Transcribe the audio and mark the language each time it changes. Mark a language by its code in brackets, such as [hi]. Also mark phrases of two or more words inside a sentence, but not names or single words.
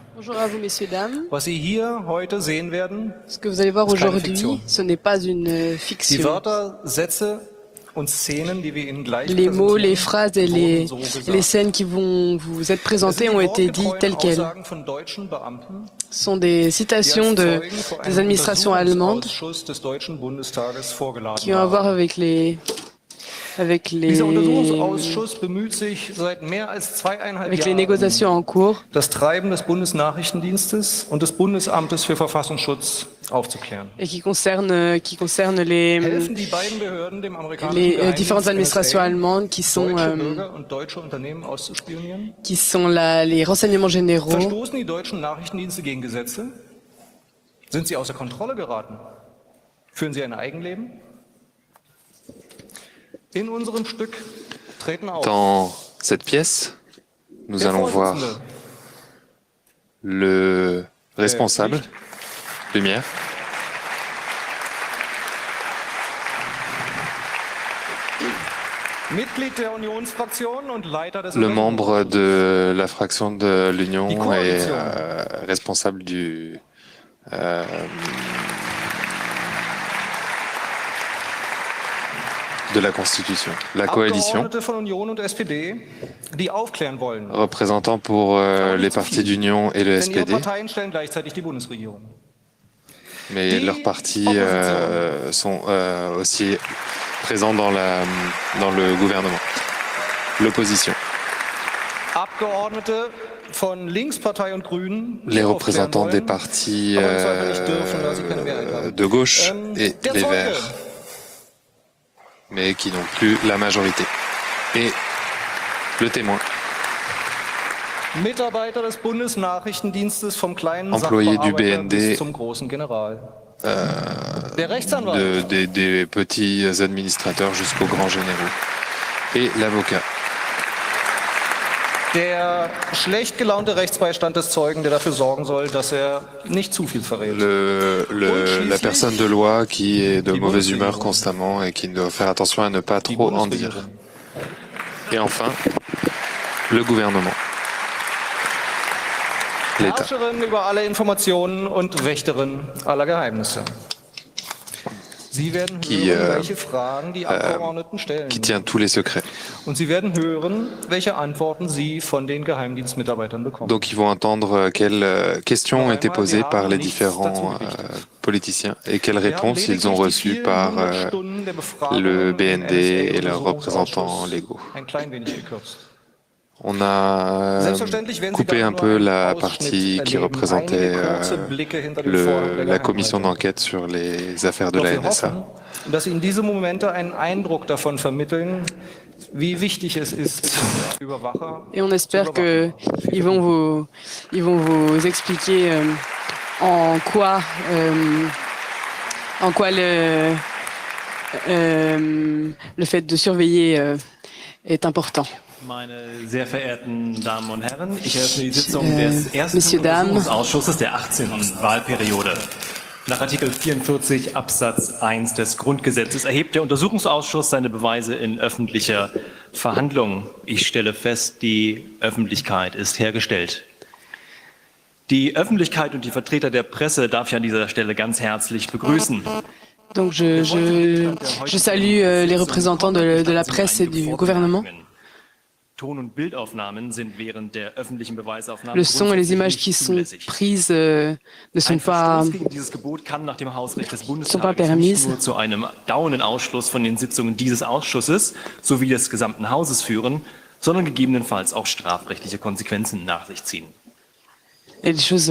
[fr] Bonjour à vous, messieurs, dames. [de] Was Sie hier heute sehen werden, [fr] Ce que vous allez voir [de] ist keine [fr] aujourd'hui, [de] Fiktion. [fr] ce n'est pas une [de] Die [fr] fiction. [de] Wörter, Sätze und Szenen, die wir Ihnen gleich [fr] Les mots, les [de] präsentieren, [fr] phrases et [de] wurden so gesagt. [fr] les scènes qui vont vous être [de] Es [fr] présentées [de] sind die [fr] ont été dites [de] wortgetreuen [fr] telles quelles. [de] Aussagen von deutschen Beamten, [fr] Ce sont des [de] die [fr] citations [de] als [fr] des [de] Zeugen vor einem [fr] administrations allemandes [de] Untersuchungsausschuss des Deutschen Bundestages vorgeladen [fr] qui ont à voir [de] waren. [fr] avec [de] Dieser Untersuchungsausschuss bemüht sich seit mehr als 2,5 [fr] les négociations [de] Jahren, [fr] en cours [de] das Treiben des Bundesnachrichtendienstes und des Bundesamtes für Verfassungsschutz aufzuklären. [fr] et qui concernent [de] Helfen die beiden Behörden dem amerikanischen [fr] les [de] Geheimdienst [fr] différentes administrations [de] NSA, [fr] allemandes [de] deutsche Bürger und deutsche Unternehmen auszuspionieren? [fr] qui sont les renseignements généraux. [de] Verstoßen die deutschen Nachrichtendienste gegen Gesetze? Sind sie außer Kontrolle geraten? Führen sie ein Eigenleben? In unserem Stück treten auf [fr] Dans cette pièce, nous [de] der [fr] allons voir [de] Vorsitzende [fr] le responsable, [de] Licht. [fr] lumière, [de] Mitglied der Unionsfraktion und Leiter des [fr] le membre de la fraction de l'Union [de] Die [fr] et [de] Koalition. [fr] responsable de la Constitution, la coalition, [de] Abgeordnete von Union und SPD, die aufklären wollen. [fr] représentant pour les partis d'Union et le [de] Denn ihre [fr] SPD, [de] Parteien stellen gleichzeitig die Bundesregierung. [fr] mais leurs partis sont aussi présents dans le gouvernement. L'opposition. [de] Abgeordnete von Linkspartei und Grünen, die [fr] Les [de] aufklären [fr] représentants des [de] wollen, [fr] partis [de] aber im Zweifel nicht dürfen, da sie keine Mehrheit haben. [fr] de gauche et [de] Der [fr] les [de] Zeuge, [fr] Verts, mais qui n'ont plus la majorité. Et le témoin, [de] Mitarbeiter des Bundesnachrichtendienstes vom kleinen [fr] Employé du [de] Sachbearbeiter [fr] BND, [de] bis zum großen General. Der Rechtsanwalt, [fr] des petits administrateurs jusqu'aux grands généraux. Et l'avocat, [de] der schlecht gelaunte Rechtsbeistand des Zeugen, der dafür sorgen soll, dass er nicht zu viel verrät. [fr] la personne de loi qui est de mauvaise humeur constamment et qui doit faire attention à ne pas [de] Die [fr] trop en dire. [de] Bundesregierung. [fr] Et enfin, le gouvernement, l'État, [de] Herrscherin über alle Informationen und Wächterin aller Geheimnisse. Sie werden hören, welche Fragen die Abgeordneten stellen. [fr] qui tient tous les secrets. [de] Und Sie werden hören, welche Antworten Sie von den Geheimdienstmitarbeitern bekommen. [fr] Donc ils vont entendre quelles questions ont été posées par les différents politiciens et quelles réponses ils ont reçues par le BND et leurs représentants légaux. [de] Ein klein wenig gekürzt. [fr] On a coupé un peu la partie qui représentait la commission d'enquête sur les affaires de la [de] Doch wir [fr] NSA. [de] hoffen, dass Ihnen diese Momente einen Eindruck davon vermitteln, wie wichtig es ist, Überwacher [fr] Et on espère que ils vont vous expliquer en quoi le fait de surveiller est important. [de] Meine sehr verehrten Damen und Herren, ich eröffne die Sitzung des ersten [fr] Messieurs, Dames. [de] Untersuchungsausschusses der 18. Wahlperiode. Nach Artikel 44 Absatz 1 des Grundgesetzes erhebt der Untersuchungsausschuss seine Beweise in öffentlicher Verhandlung. Ich stelle fest, die Öffentlichkeit ist hergestellt. Die Öffentlichkeit und die Vertreter der Presse darf ich an dieser Stelle ganz herzlich begrüßen. [fr] Donc je salue les représentants de la presse et du gouvernement. [de] Ton- und Bildaufnahmen sind während der öffentlichen Beweisaufnahme [fr] Le son et les images qui [de] grundsätzlich [fr] sont [de] nicht zulässig. [fr] prises ne sont [de] Ein [fr] pas [de] Verstoß gegen dieses Gebot kann nach dem Hausrecht des [fr] pas [de] Bundestages [fr] permis. [de] nicht nur zu einem dauernden Ausschluss von den Sitzungen dieses Ausschusses sowie des gesamten Hauses führen, sondern gegebenenfalls auch strafrechtliche Konsequenzen nach sich ziehen. [fr] et des choses.